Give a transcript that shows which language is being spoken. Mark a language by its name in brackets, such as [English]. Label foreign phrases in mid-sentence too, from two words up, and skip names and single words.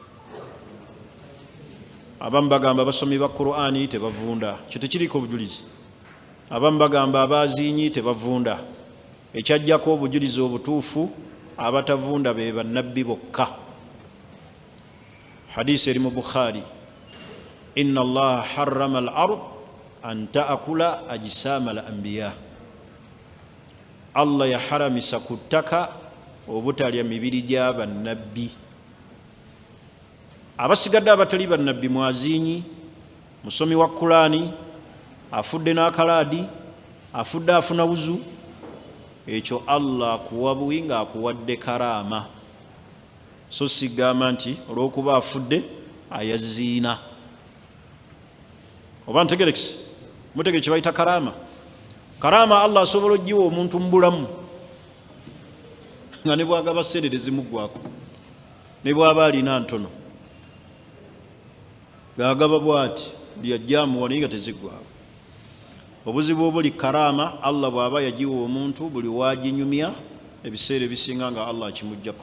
[Ganda] Abamu bagamba abasomi ba Qur'ani tebavunda, kyo tekiriko obujulizi. Abamu bagamba abazinyi tebavunda, ekyajjako obujulizi obutuufu abatavunda be bannabbi bokka. Hadisi eri mu Bukhari, [Arabic] إن الله حرم الأرض أن تأكل أجساد الأنبياء. [Ganda] Allah yaharamisa ku ttaka obutalya mibiri gya bannabbi. Abasigadde abatali bannabbi mwazinyi, musomi wa Qur'ani, afudde n'akalaadi, afudde afuna wuzu, ekyo Allah akuwa buwi nga akuwadde karama. So sigamba nti olw'okuba afudde ayaziina. Oba ntegerekisi, mutegere kye bayita karama. Karama Allah asobola ogiwa omuntu mu bulamu nga ne bwagaba sente zimuggwako, ne bw'aba alina ntono gagaba bw'ati lyajjaamuwa naye nga teziggwako. Obuzibu obuli karama Allah bw'aba yagiwa omuntu buli waginyumya ebiseera ebisinga nga Allah akimuggyako.